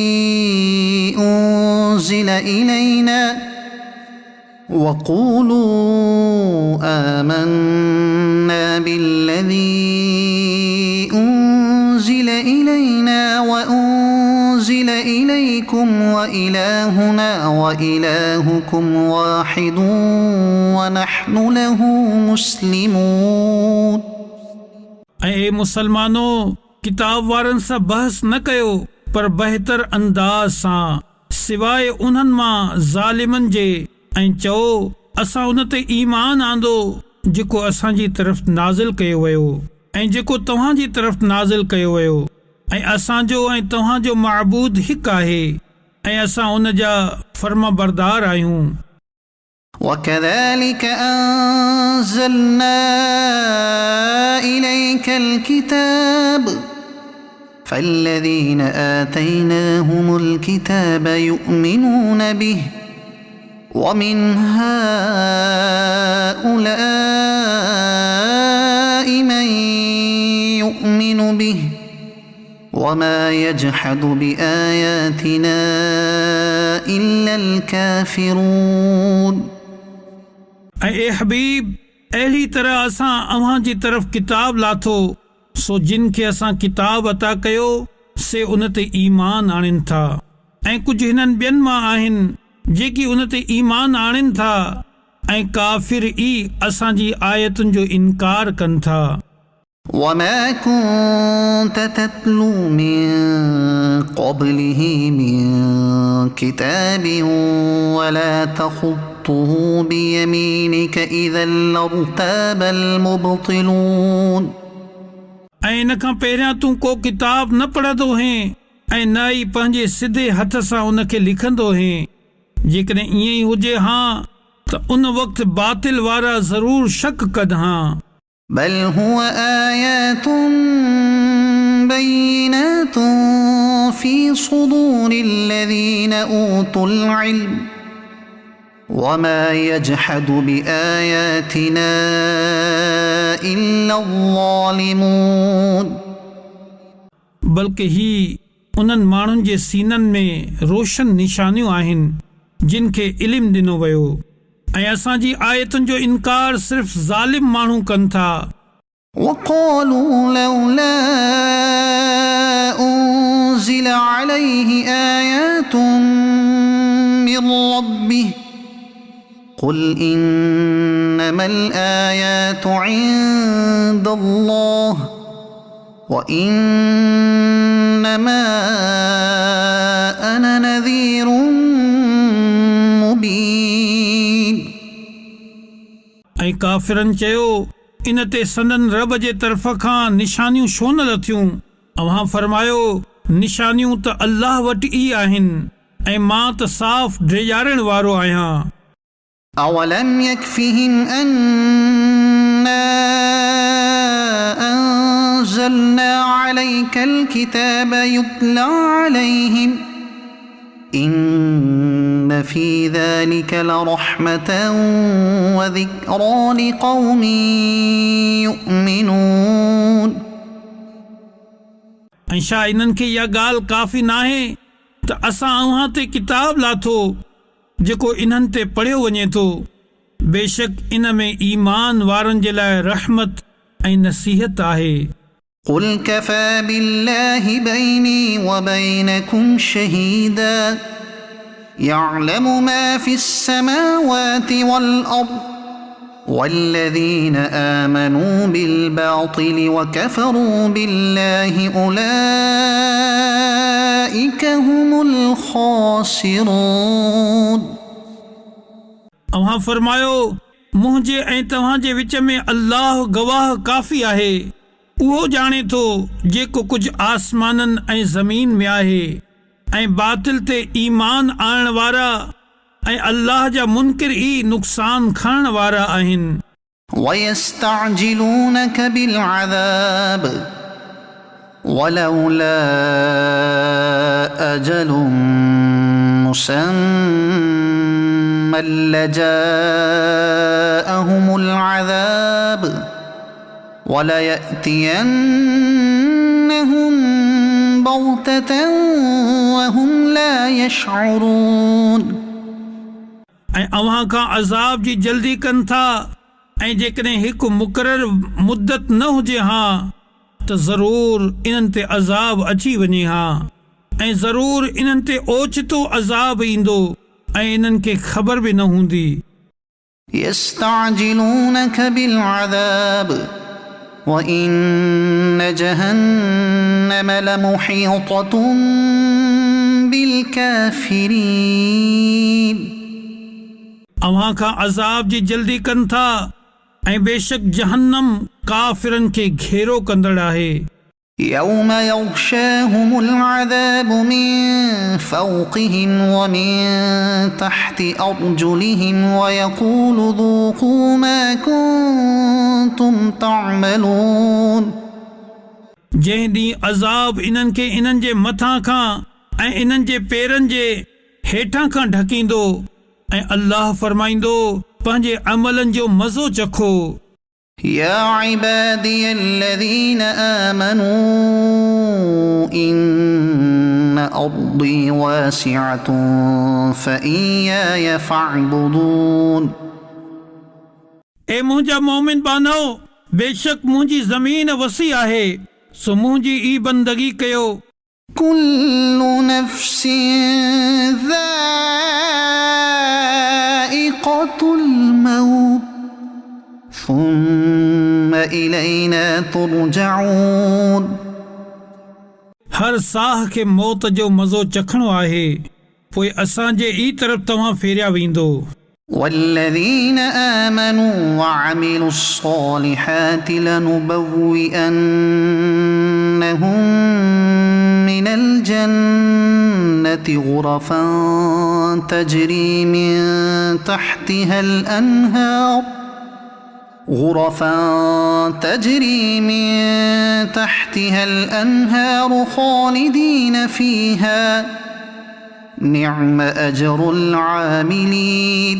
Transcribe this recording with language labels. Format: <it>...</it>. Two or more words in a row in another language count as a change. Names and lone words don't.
<ar>أنزل إلينا وأنزل إليكم وإلهنا وإلهكم واحد ونحن له مسلمون.</ar> <sd>ऐं मुसलमानो किताब वारनि सां बहस न कयो पर बहितर अंदाज़ सां सिवाय उन्हनि मां ज़ालिमनि जे ऐं चओ असां उन ते ईमान आंदो जेको असांजी तरफ़ नाज़िल कयो वियो ऐं जेको तव्हांजी तरफ़ नाज़िल कयो वियो ऐं असांजो ऐं तव्हांजो माबूद हिकु आहे ऐं असां उन जा फर्माबरदार आहियूं।</sd> <ar>وكذلك أنزلنا إليك الكتاب فالذين آتيناهم الكتاب يؤمنون به ومن هؤلاء من يؤمن به وما يجحد بآياتنا إلا الكافرون.</ar> <sd>ऐं हबीब अहिड़ी तरह असां अव्हां जी तरफ़ किताब लाथो सो जिन खे असां किताब अता कयो से उन ते ईमान आणनि था ऐं कुझु हिननि ॿियनि मां आहिनि जेकी उन ते ईमान आणनि था ऐं काफ़िर ई असांजी आयतुनि जो इनकार कनि था।</sd> <ar>وما كنت تتلو من قبله من كتاب ولا تخطه بيمينك إذا لارتاب المبطلون.</ar> <sd>ऐं इन खां पहिरियां तूं को किताब न पढ़ंदो हैं ऐं न ई पंहिंजे सिधे हथ सां उन खे लिखंदो हैं। जेकॾहिं ईअं ई हुजे हा त उन वक़्तु बातिल वारा ज़रूर शक कनि हा।</sd> <ar>بل هو آيات بينات في صدور الذين أوتوا العلم وما يجحد بآياتنا إلا الظالمون.</ar> <sd>बल्कि ही उन्हनि माण्हुनि जे सीननि में रोशन निशानियूं आहिनि जिन खे इल्मु ॾिनो वियो ऐं असांजी आयतुनि जो इनकार सिर्फ़ ज़ालिम माण्हू कनि था।</sd> <ar>وقالوا لولا أنزل عليه آيات من ربه قل إنما الآيات عند الله وإنما أنا نذير مبين.</ar> <sd>ऐं काफ़िरनि चयो इन ते संदन रब जे तरफ़ खां निशानियूं छो न लथियूं। अव्हां फरमायो निशानियूं त अल्लाह वटि ई आहिनि ऐं मां त साफ़ ड्रेजारण वारो आहियां।</sd> <ar>أولم يكفهم أنا أنزلنا عليك الكتاب يتلى عليهم إن في ذلك لرحمة وذكرى لقوم يؤمنون.</ar> <sd>ऐं छा इन्हनि खे इहा ॻाल्हि काफ़ी नाहे त असां अव्हां ते किताब लाथो जेको इन्हनि ते पढ़ियो वञे थो। बेशक इन में ईमान वारनि जे लाइ रहमत ऐं नसीहत आहे।</sd> <ar>قل كفى بالله بيني وبينكم شهيدا يعلم ما في السماوات والأرض والذين آمنوا بالباطل وكفروا بالله أولئك هم الخاسرون.</ar> <sd>अव्हां फरमायो मुंहिंजे ऐं तव्हांजे विच में अल्लाह गवाह काफ़ी आहे. उहो ॼाणे थो जेको कुझु आसमाननि ऐं ज़मीन में आहे ऐं बातिल ते ईमान आणण वारा ऐं अल्लाह जा मुनकिर ई नुक़सान खणण वारा आहिनि.</sd> <ar>ويستعجلونك بالعذاب ولولا أجل مسمى لجاءهم العذاب وليأتينهم بغتة وهم لا يشعرون.</ar> <sd>ऐं अव्हां खां अज़ाब जी जल्दी कनि था ऐं जेकॾहिं हिकु मुक़ररु मुद्दत न हुजे हा त ज़रूर इन्हनि ते अज़ाब अची वञे हा ऐं ज़रूर इन्हनि ते ओचितो अज़ाब ईंदो ऐं इन्हनि खे ख़बर बि न हूंदी.</sd> <ar>يستعجلونك بالعذاب وإن جهنم لمحيطة بالكافرين.</ar> <sd>अव्हां खां अज़ाब जी जल्दी कनि था ऐं बेशक जहन्नम काफ़िरनि खे घेरो कंदड़ आहे.</sd> <ar>يوم يغشاهم العذاب من فوقهم ومن تحت أرجلهم ويقول ذوقوا ما كنتم تعملون.</ar> <sd>जंहिं ॾींहुं अज़ाब इन्हनि खे इन्हनि जे मथां खां ऐं इन्हनि जे पेरनि जे हेठां खां ढकींदो ऐं अल्लाह फरमाईंदो पंहिंजे अमलनि जो मज़ो चखो.</sd> <ar>يا عبادي الذين آمنوا إن أرضي واسعة فإياي فاعبدون.</ar> <sd>ए मुंहिंजा मोमिन बानो बेशक मुंहिंजी ज़मीन वसी आहे सो मुंहिंजी ई बंदगी कयो.</sd> <ar>كل نفس ذائقة الموت ثم إلينا ترجعون.</ar> <sd>हर साह खे मौत जो मज़ो चखणो आहे पोइ असांजे ई तरफ़ तव्हां फेरिया वेंदो.</sd> <ar>والذين آمنوا وعملوا الصالحات لنبوئنهم من الجنة غرفا تجري من تحتها الأنهار خالدين فيها نعم أجر العاملين.</ar>